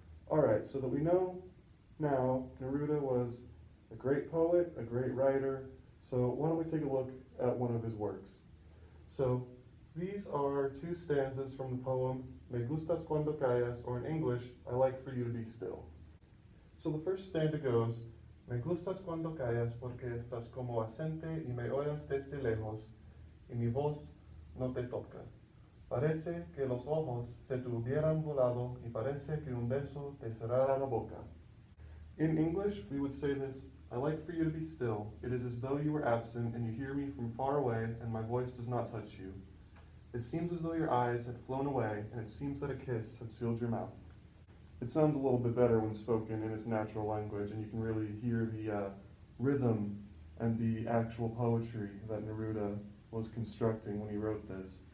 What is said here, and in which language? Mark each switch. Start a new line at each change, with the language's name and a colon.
English: Alright, so that we know now, Neruda was a great poet, a great writer, so why don't we take a look at one of his works. So these are two stanzas from the poem Me gustas cuando callas, or in English, I like for you to be still. So the first stanza goes,
Spanish: Me gustas cuando callas porque estás como ausente y me oyes desde lejos, y mi voz no te toca. Parece que los ojos se te hubieran volado y parece que un beso te cerrara la boca.
English: In English, we would say this, I like for you to be still. It is as though you were absent and you hear me from far away and my voice does not touch you. It seems as though your eyes had flown away and it seems that a kiss had sealed your mouth. It sounds a little bit better when spoken in its natural language, and you can really hear the rhythm and the actual poetry that Neruda was constructing when he wrote this.